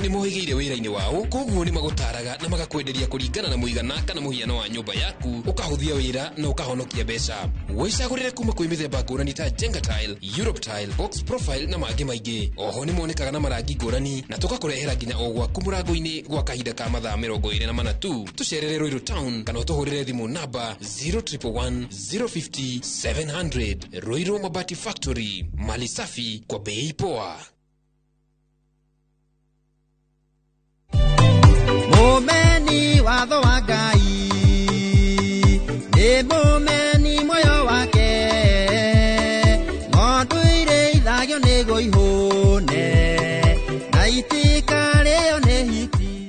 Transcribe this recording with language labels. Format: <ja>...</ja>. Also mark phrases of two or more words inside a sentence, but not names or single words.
<ki>ni mohigeire wĩra-inĩ wao koguo ni magutaraga na magakwenderia kũringana na mũigana kana mũhiano wa nyumba yaku ukahuthia wĩra na ukahonokia mbeca wĩcagũrĩre kuma kwĩ mĩthemba ngũrani ta Jenga Tile, Europe Tile, Box Profile na mangĩ maingĩ oho ni monekaga na marangi ngũrani na tukakũrehera nginya o gwaku mũrango-inĩ gwa kahinda ka mathaa 24 tu tucerere Ruiru Town kana ũtũhũrĩre thimũ namba 0111 050 700. Ruiru Mabati Factory,</ki> <sw>mali safi kwa bei poa.</sw> <ki>Mumeni watho wa Ngai ni mumeni moyo wake ng'ondu ire ithagio nĩ gũihũne na itika rĩo nĩ hiti.</ki>